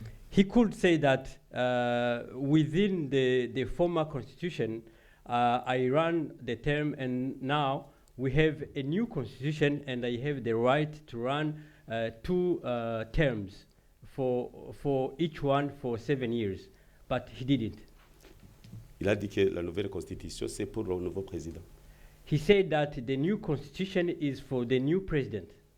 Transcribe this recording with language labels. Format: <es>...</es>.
<en>He could say that within the former constitution, I ran the term, and now we have a new constitution, and I have the right to run 2 terms for each one for 7 years. But he didn't.</en> <fr>Il a dit que la nouvelle constitution c'est pour le nouveau président.</fr> <en>He said that the new constitution is for the new president.</en>